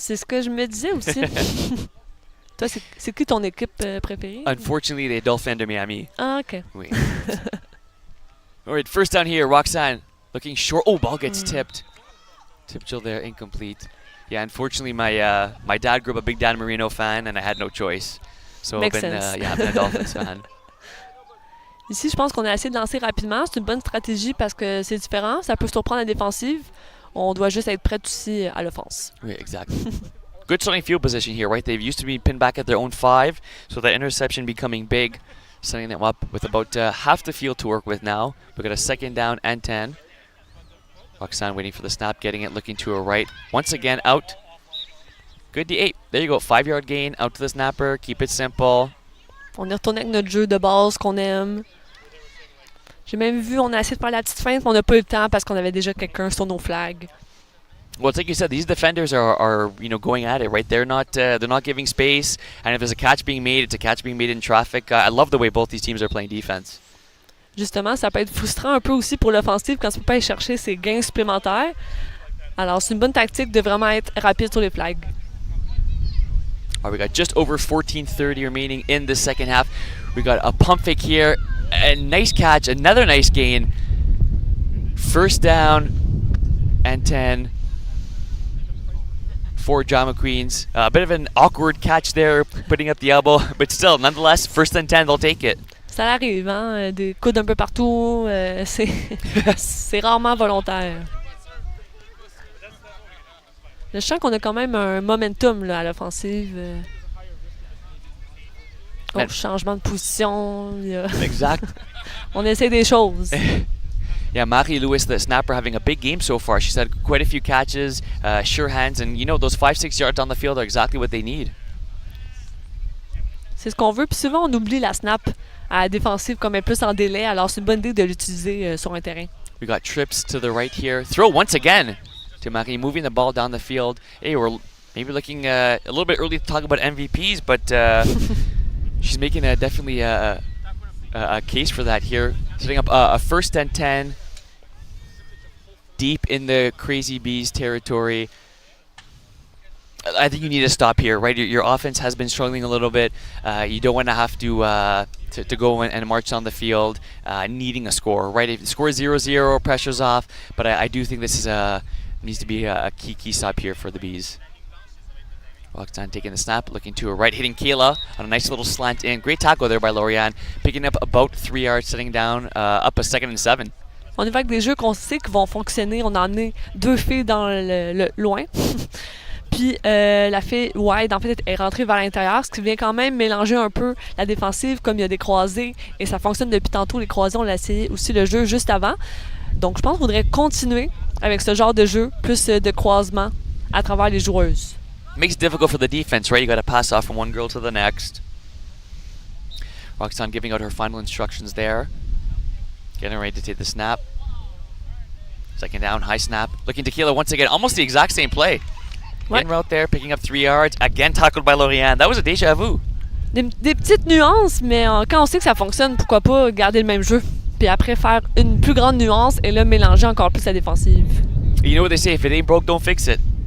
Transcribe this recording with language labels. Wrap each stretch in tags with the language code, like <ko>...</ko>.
<fr>C'est ce que je me disais aussi. Toi, c'est qui ton équipe préférée?</fr> <en>Unfortunately,</en> <fr>les Dolphins de Miami. Ah, OK. Oui.</fr> <en>All right, first down here. Roxanne looking short. Oh, ball gets tipped. Tip chill there, incomplete. Yeah, unfortunately, my dad grew up a big Dan Marino fan, and I had no choice. So Makes I've been, sense. I've been a Dolphins fan.</en> <fr>Ici, je pense qu'on a essayé de lancer rapidement. C'est une bonne stratégie parce que c'est différent. Ça peut surprendre la défensive. On doit juste être prêt aussi à l'offense. Oui,</fr> <en>exactly. Good starting field position here, right? They've used to be pinned back at their own 5, so that interception becoming big, setting them up with about half the field to work with now. We've got a second down and 10. Roxanne waiting for the snap, getting it, looking to her right. Once again, out. Good D8. There you go, 5-yard gain, out to the snapper. Keep it simple.</en> <fr>On est retourné avec notre jeu de base qu'on aime. J'ai même vu, on a essayé de faire la petite feinte, mais on n'a pas eu le temps parce qu'on avait déjà quelqu'un sur nos flags.</fr> <en>Well, it's like you said, these defenders are going at it, right? They're not giving space, and if there's a catch being made, it's a catch being made in traffic. I love the way both these teams are playing defense.</en> <fr>Justement, ça peut être frustrant un peu aussi pour l'offensive quand tu ne peux pas aller chercher ses gains supplémentaires. Alors, c'est une bonne tactique de vraiment être rapide sur les flags.</fr> <en>All right, we got just over 14:30 remaining in the second half. We got a pump fake here, a nice catch, another nice gain. First down and 10 for John McQueen's. A bit of an awkward catch there, putting up the elbow, but still, nonetheless, first and 10, they'll take it.</en> <fr>Ça arrive, hein? Des coudes un peu partout, c'est rarement volontaire. Je sens qu'on a quand même un momentum là, à l'offensive. Changement de position. Exact. On essaie des choses.</fr> <en>Yeah, Marie-Louise, the snapper, having a big game so far. She's had quite a few catches, sure hands, and those 5-6 yards on the field are exactly what they need.</en> <fr>C'est ce qu'on veut. Puis souvent, on oublie la snap à la défensive comme elle est plus en délai. Alors, c'est une bonne idée de l'utiliser sur un terrain.</fr> <en>We got trips to the right here. Throw once again to Marie, moving the ball down the field. Hey, we're maybe looking a little bit early to talk about MVPs, but she's making definitely a case for that here. Setting up a first and 10 deep in the Crazy Bees territory. I think you need to stop here, right? Your offense has been struggling a little bit. You don't want to have to go and march on the field needing a score, right? If the score is 0-0, pressure's off. But I do think this is needs to be a key stop here for the Bees. Roxanne taking the snap, looking to her right, hitting Kayla on a nice little slant in. Great tackle there by Lorianne, picking up about 3 yards, setting down up a 2nd and 7.</en> <fr>On y va avec des jeux qu'on sait qui vont fonctionner. On a emmené 2 filles dans le loin. Puis la fille wide, en fait, est rentrée vers l'intérieur, ce qui vient quand même mélanger un peu la défensive, comme il y a des croisés. Et ça fonctionne depuis tantôt. Les croisés, on l'a essayé aussi le jeu juste avant. Donc, je pense qu'il faudrait continuer avec ce genre de jeu, plus de croisement à travers les joueuses.</fr> <en>Makes it difficult for the defense, right? You got to pass off from one girl to the next. Roxanne giving out her final instructions there. Getting ready to take the snap. Second down, high snap. Looking to Kayla once again. Almost the exact same play.</en> <fr>Ouais.</fr> <en>In route there, picking up 3 yards. Again tackled by Lorianne. That was a déjà vu.</en> <fr>Des petites nuances, mais quand on sait que ça fonctionne, pourquoi pas garder le même jeu? Puis après, faire une plus grande nuance et là, mélanger encore plus la défensive.</fr> <en>You know what they say, if it ain't broke, don't fix it.</en>